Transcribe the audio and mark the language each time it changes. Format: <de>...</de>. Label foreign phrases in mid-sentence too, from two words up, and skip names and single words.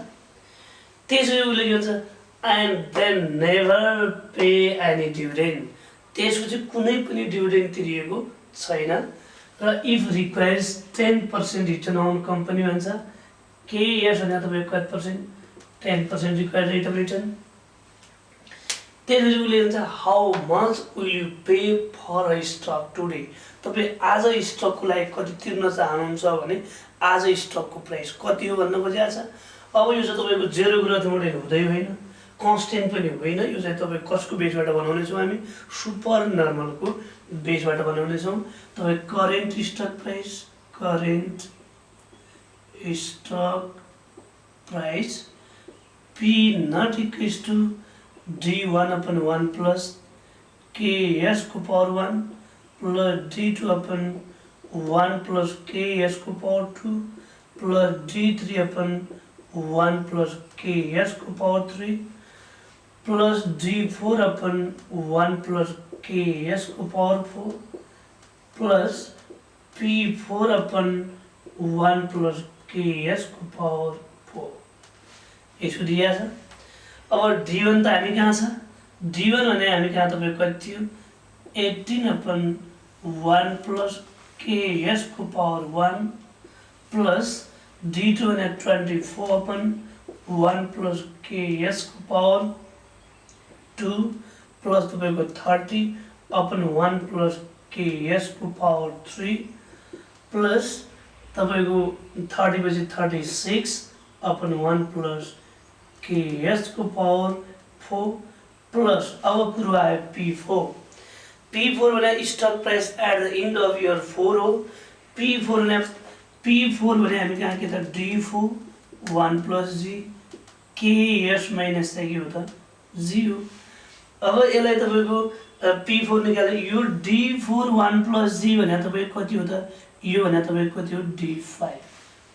<ne>त्यसपछि उसले के भन्छ</ne> <en>and then never pay any dividend,</en> <ne>त्यसपछि कुनै पनि डिभिडेन्ड तिरिएको छैन।</ne> <en>र if requires 10% return on company भन्छ।</en> <ne>केएस भने तपाईको कति पर्सेन्ट</ne> <en>10% required rate of return.</en> <ne>त्यसपछि उसले भन्छ</ne> <en>how much will you pay for a stock today,</en> <ne>तपाईँ आज स्टकको लागि कति तिर्न चाहनुहुन्छ भने आज स्टकको प्राइस कति हो भन्न खोजेको छ। अब यो चाहिँ तपाईँको</ne> <en>zero growth model</en> <ne>हुँदै होइन, कन्स्टेन्ट पनि होइन, यो चाहिँ तपाईँ कसको बेसबाट बनाउनेछौँ हामी</ne> <en>super normalको</en> <ne>बेसबाट बनाउनेछौँ।</ne> <en>तपाईँ current stock price, current stock price P not equals to D1/1 plus KS को power 1 plus D2/1 plus KS को power 2 plus D3/1 plus KS को power 3 plus D4/1 plus KS को power 4 plus P4/1 plus KS को पावर 4</en> <ne>यसो दिया छ। अब D1 त हामी कहाँ छ, D1 भने हामी कहाँ तपाईको कति थियो</ne> <en>18/1 plus KS</en> <ne>को</ne> <en>power 1 plus D2</en> <ne>भने</ne> <en>24/1 plus KS</en> <ne>को</ne> <en>power 2 plus</en> <ne>तपाईको</ne> <en>30/1 plus KS</en> <ne>को</ne> <en>power 3 plus</en> <ne>तपाईको 30 पछि</ne> <en>36/1 plus KS</en> <ne>को</ne> <en>power 4 plus</en> <ne>अब कुरो आयो P4 भने</ne> <en>stock price at the end of year 4</en> <ne>हो। P4 भने हामी कहाँ के त D4</ne> <en>1 plus G KS minus</en> <ne>चाहिँ के हो त 0। अब यसलाई तपाईको P4 निकाल्दा यो D4</ne> <en>1 plus G</en> <ne>भने तपाईको कति हो त, यो भने तपाईको कति हो D5।</ne>